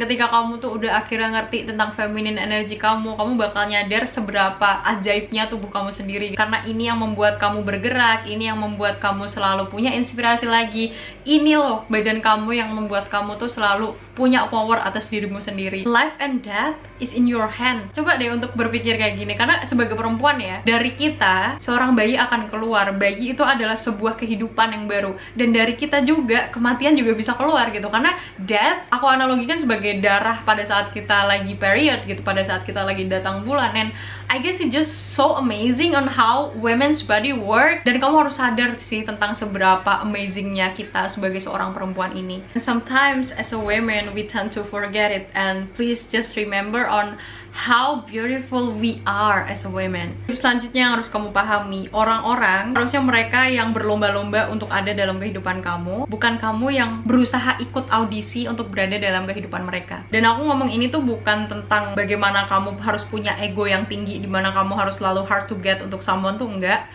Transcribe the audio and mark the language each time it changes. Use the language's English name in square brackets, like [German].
[Indonesian] Ketika kamu tuh udah akhirnya ngerti tentang feminine energy kamu bakal nyadar seberapa ajaibnya tubuh kamu sendiri. Karena ini yang membuat kamu bergerak, ini yang membuat kamu selalu punya inspirasi lagi. Ini loh badan kamu yang membuat kamu tuh selalu punya power atas dirimu sendiri. [English] Life and death is in your hand. [Indonesian] Coba deh untuk berpikir kayak gini, karena sebagai perempuan ya, dari kita seorang bayi akan keluar. Bayi itu adalah sebuah kehidupan yang baru, dan dari kita juga kematian juga bisa keluar gitu. Karena death aku analogikan sebagai darah pada saat kita lagi period gitu, pada saat kita lagi datang bulan. [English] And I guess it's just so amazing on how women's body work, [Indonesian] dan kamu harus sadar sih tentang seberapa amazingnya kita sebagai seorang perempuan ini. [English] And sometimes as a woman we tend to forget it, and please just remember on how beautiful we are as a woman. [Indonesian] Selanjutnya yang harus kamu pahami, orang-orang harusnya mereka yang berlomba-lomba untuk ada dalam kehidupan kamu, bukan kamu yang berusaha ikut audisi untuk berada dalam kehidupan mereka. Dan aku ngomong ini tuh bukan tentang bagaimana kamu harus punya ego yang tinggi, dimana kamu harus selalu hard to get untuk someone, tuh enggak.